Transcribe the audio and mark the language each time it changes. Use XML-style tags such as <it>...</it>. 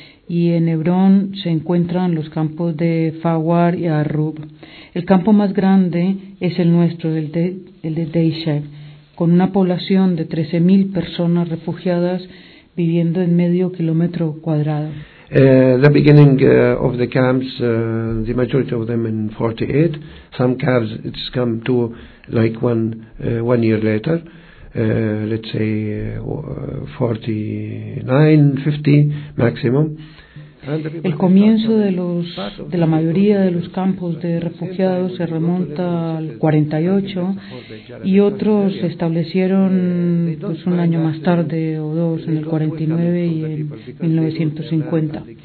<es>Y en Hebrón se encuentran los campos de Fawar y Arrub. El campo más grande es el nuestro, el de Deisha, con una población de 13.000 personas refugiadas viviendo en medio kilómetro cuadrado.</es> <en>The beginning of the camps, the majority of them in 48. Some camps it's come to like one year later, let's say 49, 50 maximum.</en> <es>El comienzo de la mayoría de los campos de refugiados se remonta al 48 y otros se establecieron pues, un año más tarde o dos, en el 49 y en 1950.</es>